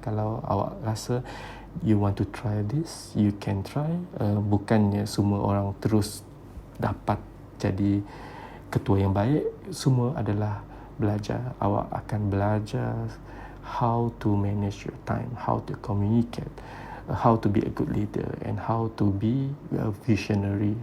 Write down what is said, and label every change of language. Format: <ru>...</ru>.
<ms>Kalau awak rasa</ms> <en>you want to try this, you can try.</en> <ms>Bukannya semua orang terus dapat jadi ketua yang baik. Semua adalah belajar. Awak akan belajar</ms> <en>how to manage your time, how to communicate, how to be a good leader and how to be a visionary.</en>